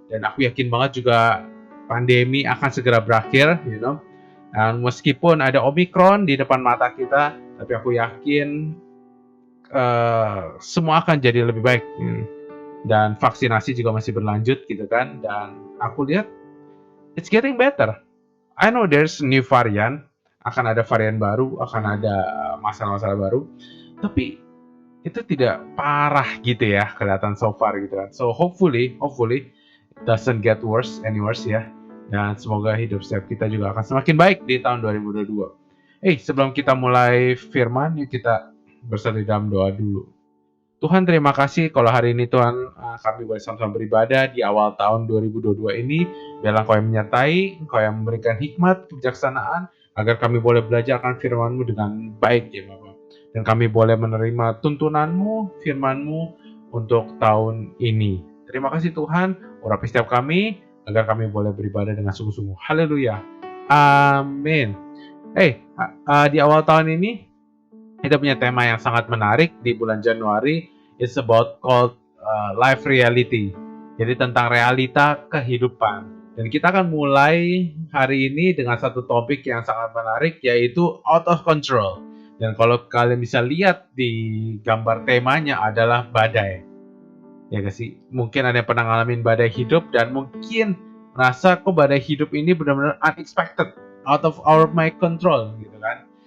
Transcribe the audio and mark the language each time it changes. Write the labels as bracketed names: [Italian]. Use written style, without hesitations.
[Indonesian] Dan aku yakin banget juga pandemi akan segera berakhir, Dan meskipun ada Omicron di depan mata kita, tapi aku yakin semua akan jadi lebih baik. Dan vaksinasi juga masih berlanjut gitu kan. Dan aku lihat [English] it's getting better. I know there's new variant, [Indonesian] akan ada varian baru, akan ada masalah-masalah baru. Tapi itu tidak parah gitu ya, kelihatan [English] so far [Indonesian] gitu kan. [English] So hopefully it doesn't get any worse ya. [Indonesian] Dan semoga hidup setiap kita juga akan semakin baik di tahun 2022. Sebelum kita mulai firman, yuk kita bersatu dalam doa dulu. Tuhan, terima kasih kalau hari ini Tuhan kami boleh sama-sama beribadah di awal tahun 2022 ini. Biarlah Engkau yang menyertai, Engkau yang memberikan hikmat, kebijaksanaan, agar kami boleh belajar akan firman-Mu dengan baik ya Bapak. Dan kami boleh menerima tuntunan-Mu, firman-Mu untuk tahun ini. Terima kasih Tuhan, urapi setiap kami, agar kami boleh beribadah dengan sungguh-sungguh. Haleluya. Amin. Di awal tahun ini, kita punya tema yang sangat menarik di bulan Januari. [English] It's about called life reality. [Indonesian] Jadi tentang realita kehidupan. Dan kita akan mulai hari ini dengan satu topik yang sangat menarik, yaitu out of control. Dan kalau kalian bisa lihat di gambar temanya adalah badai. Ya gak sih? Mungkin ada yang pernah ngalamin badai hidup dan mungkin merasa kok badai hidup ini benar-benar unexpected, [English] out of my control [Indonesian] gitu kan.